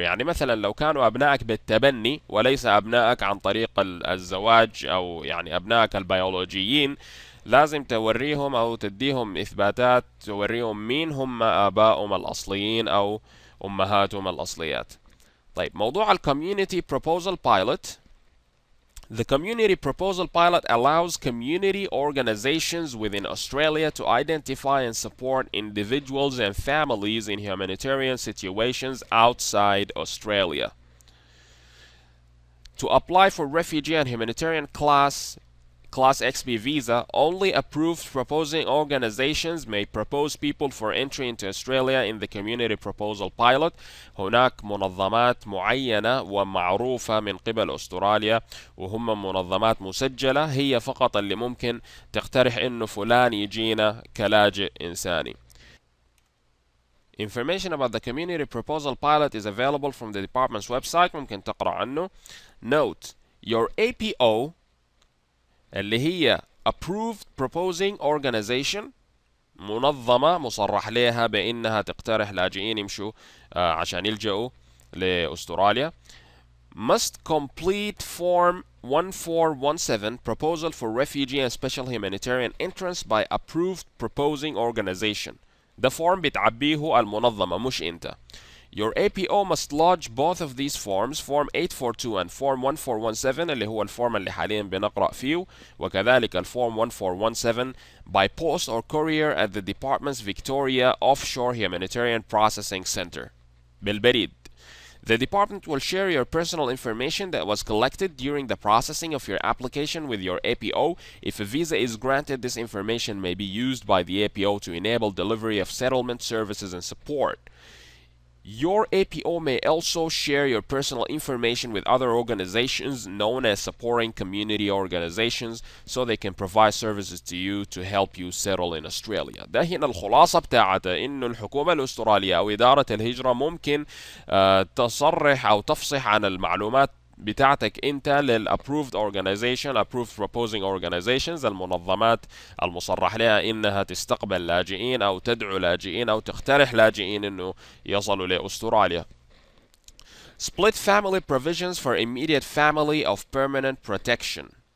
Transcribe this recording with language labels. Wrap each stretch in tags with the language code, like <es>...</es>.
<ar>يعني مثلا لو كانوا أبنائك بالتبني وليس أبنائك عن طريق الزواج أو يعني أبنائك البيولوجيين، لازم توريهم أو تديهم إثباتات توريهم مين هم آبائهم الأصليين أو أمهاتهم الأصليات. طيب موضوع</ar> <en>Community Proposal Pilot. The Community Proposal Pilot allows community organizations within Australia to identify and support individuals and families in humanitarian situations outside Australia. To apply for refugee and humanitarian Class XB visa, only approved proposing organizations may propose people for entry into Australia in the Community Proposal Pilot.</en> <ar>هناك منظمات معينة ومعروفة من قبل أستراليا وهم منظمات مسجلة، هي فقط اللي ممكن تقترح إنه فلان يجينا كلاجئ إنساني.</ar> <en>Information about the Community Proposal Pilot is available from the department's website.</en> <ar>ممكن تقرأ عنه.</ar> <en>Note: your APO</en> <ar>اللي هي</ar> <en>Approved Proposing Organization،</en> <ar>منظمة مصرح لها بأنها تقترح لاجئين يمشوا عشان يلجأوا لأستراليا،</ar> <en>must complete Form 1417 Proposal for Refugee and Special Humanitarian Entrance by Approved Proposing Organization.</en> <ar>ده فورم بتعبيه المنظمة مش أنت.</ar> <en>Your APO must lodge both of these forms, Form 842 and Form 1417</en> <ar>اللي هو الفورم اللي حاليا بنقرأ فيه، وكذلك الفورم 1417</ar> <en>by post or courier at the Department's Victoria Offshore Humanitarian Processing Center.</en> <ar>بالبريد.</ar> <en>The department will share your personal information that was collected during the processing of your application with your APO. If a visa is granted, this information may be used by the APO to enable delivery of settlement services and support. Your APO may also share your personal information with other organizations known as supporting community organizations so they can provide services to you to help you settle in Australia.</en> <ar>ده هنا الخلاصة بتاعته، إنه الحكومة الأسترالية أو إدارة الهجرة ممكن تصرح أو تفصح عن المعلومات بتاعتك انت للابروفد اورجانيزيشن</ar> <en>approved proposing organizations،</en> <ar>المنظمات المصرح لها انها تستقبل لاجئين او تدعو لاجئين او تقترح لاجئين انه يصلوا لاستراليا.</ar> <en>Split family provisions for immediate family of permanent protection.</en>